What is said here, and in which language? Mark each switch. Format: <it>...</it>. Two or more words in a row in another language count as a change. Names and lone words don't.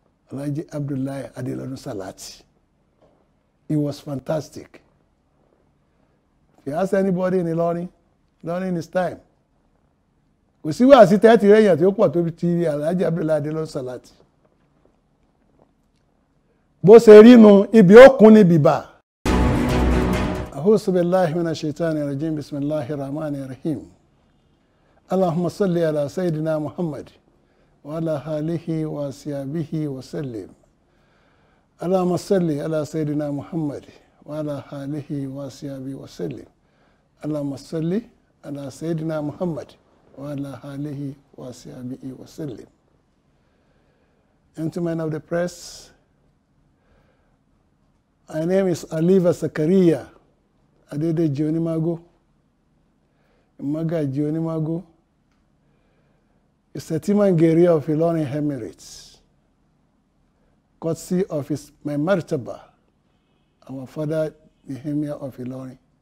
<en>Alhaji Abdullahi ADELODUN Salaty. It was fantastic. If you ask anybody in Ilorin, Ilorin is time.</en> <yo>Kò sí wàásí tẹ́tì rẹ̀yàn tí ó pọ̀ tó ti Alhaji Abdullahi ADELODUN Salaty. Bó ṣe rí nu ibi ó kún ní bìbà.</yo> <ar>أعوذ بالله من الشيطان الرجيم. بسم الله الرحمن الرحيم. اللهم صل على سيدنا محمد وعلى آله وأصحابه وسلم. اللهم صل على سيدنا محمد وعلى آله وأصحابه وسلم. اللهم صل على سيدنا محمد وعلى آله وأصحابه وسلم.</ar> <en>Gentlemen of the press, my name is Zakariyah Onimago. Magaji Onimago is Shetima of Ilorin Emirates, courtesy of my martaba, our father, the Emir of Ilorin.</en>